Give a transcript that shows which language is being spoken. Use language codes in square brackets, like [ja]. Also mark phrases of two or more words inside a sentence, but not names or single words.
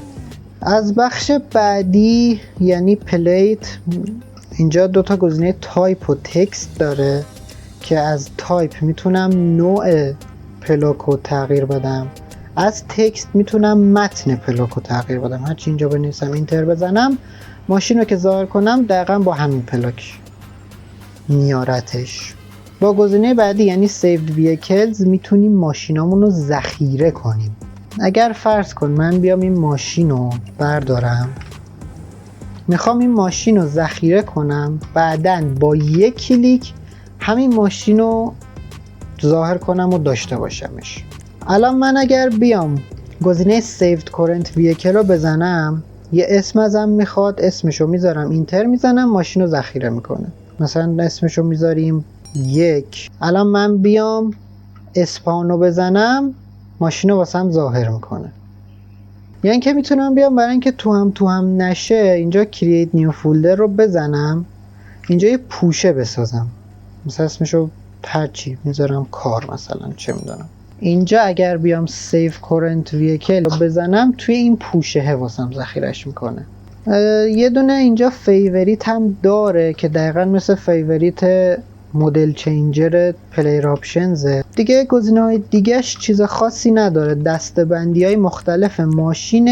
[fa] از بخش بعدی یعنی پلیت، اینجا دوتا گزینه تایپ و تکست داره که از تایپ میتونم نوع پلاک رو تغییر بدم، از تکست میتونم متن پلاک رو تغییر بدم. هرچی اینجا بنویسم اینتر بزنم، ماشین رو که ظاهر کنم دقیقا با همین پلاک میارتش. با گزینه بعدی یعنی [en] saved vehicles [fa] میتونیم ماشینامون رو ذخیره کنیم. اگر فرض کن من بیام این ماشین رو بردارم، میخوام این ماشین رو ذخیره کنم، بعداً با یک کلیک همین ماشین رو ظاهر کنم و داشته باشمش. الان من اگر بیام گزینه [en] saved current vehicle [fa] رو بزنم، یه اسم ازم میخواد، اسمشو میذارم اینتر میزنم، ماشین رو ذخیره میکنه. مثلا اسمشو میذاریم 1. الان من بیام اسپانو بزنم، ماشین رو واسم ظاهر میکنه. یعنی که میتونم بیام برای اینکه تو هم نشه اینجا [en] create new folder [fa] رو بزنم، اینجا یه پوشه بسازم، مثلا اسمشو هرچی میذارم کار مثلا، چه میدونم. اینجا اگر بیام [en] save current vehicle [fa] رو بزنم توی این پوشه واسم ذخیرش میکنه. یه دونه اینجا فیوریت هم داره که دقیقا مثل [en] favorite model changer player options. [fa] دیگه گزینه‌های دیگهش چیز خاصی نداره. دسته‌بندی‌های مختلف ماشینه.